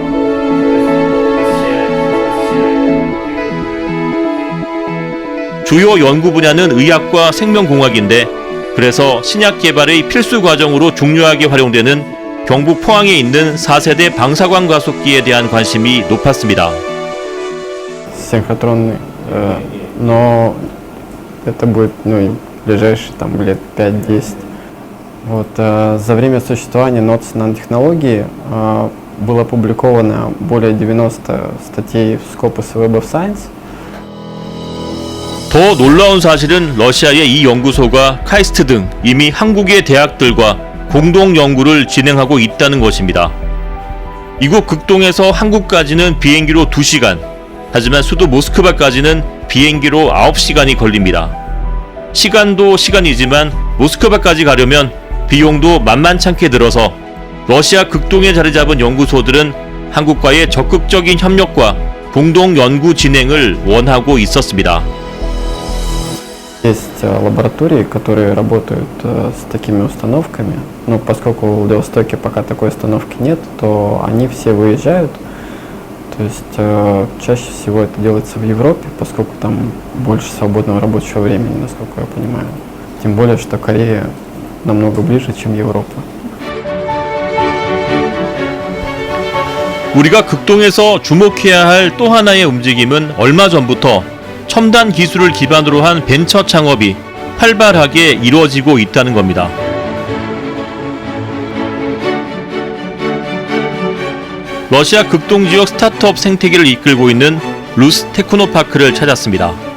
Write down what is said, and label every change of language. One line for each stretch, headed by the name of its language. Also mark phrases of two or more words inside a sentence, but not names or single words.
Korean: 주요 연구 분야는 의학과 생명공학인데 그래서 신약 개발의 필수 과정으로 중요하게 활용되는 경북 포항에 있는 4세대 방사광 가속기에 대한 관심이 높았습니다.
Russian: Синхротронный, но это будет ближайшие лет 5-10. За время существования НОЦ нанотехнологии было опубликовано более 90 статей в Scopus Web of Science.
Korean: 더 놀라운 사실은 러시아의 이 연구소가 카이스트 등 이미 한국의 대학들과 공동 연구를 진행하고 있다는 것입니다. 이곳 극동에서 한국까지는 비행기로 2시간, 하지만 수도 모스크바까지는 비행기로 9시간이 걸립니다. 시간도 시간이지만 모스크바까지 가려면 비용도 만만찮게 들어서 러시아 극동에 자리 잡은 연구소들은 한국과의 적극적인 협력과 공동 연구 진행을 원하고 있었습니다.
Russian: Есть лаборатории, которые работают с такими установками, но поскольку в Владивостоке пока такой установки нет, то они все выезжают. То есть чаще всего это делается в Европе, поскольку там больше свободного рабочего времени, насколько я понимаю. Тем более, что Корея намного ближе, чем Европа.
Korean: 우리가 극동에서 주목해야 할 또 하나의 움직임은 얼마 전부터 첨단 기술을 기반으로 한 벤처 창업이 활발하게 이루어지고 있다는 겁니다. 러시아 극동 지역 스타트업 생태계를 이끌고 있는 루스 테크노파크를 찾았습니다.